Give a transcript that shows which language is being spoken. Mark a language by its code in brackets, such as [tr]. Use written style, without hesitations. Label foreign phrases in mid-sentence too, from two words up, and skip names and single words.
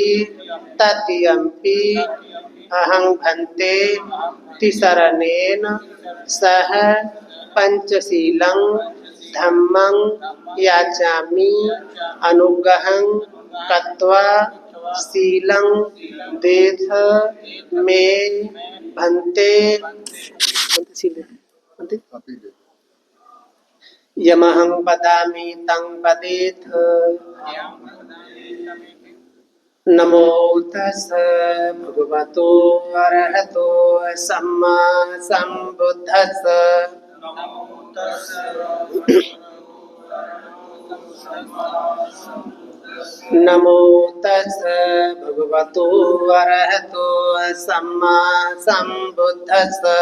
[pi] तृतीयंपि अहं भन्ते तिसरनेन सह पंचशीलं धम्मं याचामि अनुग्रहं कृत्वा शीलं देथ मे भन्ते यमहं वदामि तं वदेथ। नमो तस्स भगवतो अरहतो सम्मा सम्बुद्धस्स। नमो तस्स भगवतो अरहतो सम्मा सम्बुद्धस्स।